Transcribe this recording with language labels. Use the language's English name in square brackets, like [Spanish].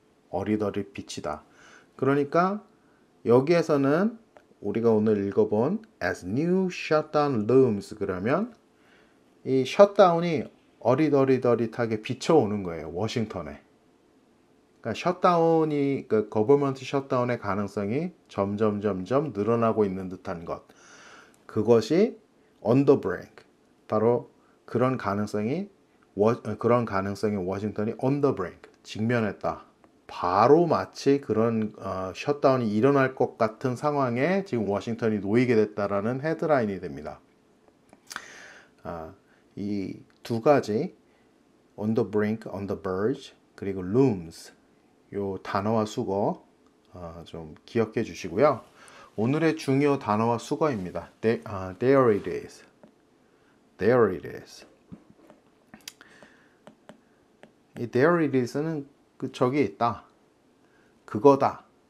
[Korean] 어리더리 비치다. 그러니까 여기에서는 우리가 오늘 읽어본 [English] as new shutdown looms, [Korean] 그러면 이 셧다운이 어리더리하게 비쳐오는 거예요. 워싱턴에. 그러니까 셧다운이, 그 거버먼트 셧다운의 가능성이 점점 늘어나고 있는 듯한 것. [English] 그것이 on the brink. [Korean] 바로 그런 가능성이 워싱턴이 [English] on the brink, [Korean] 직면했다. 바로 마치 그런 셧다운이 일어날 것 같은 상황에 지금 워싱턴이 놓이게 됐다라는 헤드라인이 됩니다. 이 두 가지 [English] on the brink, on the verge, [Korean] 그리고 [English] looms. [Korean] 요 단어와 수거 좀 기억해 주시고요. 오늘의 중요 단어와 수거입니다. [English] There it is. There it is. [Korean] 이 [English] there it is [Korean] 는 그 저기에 있다. 그거다.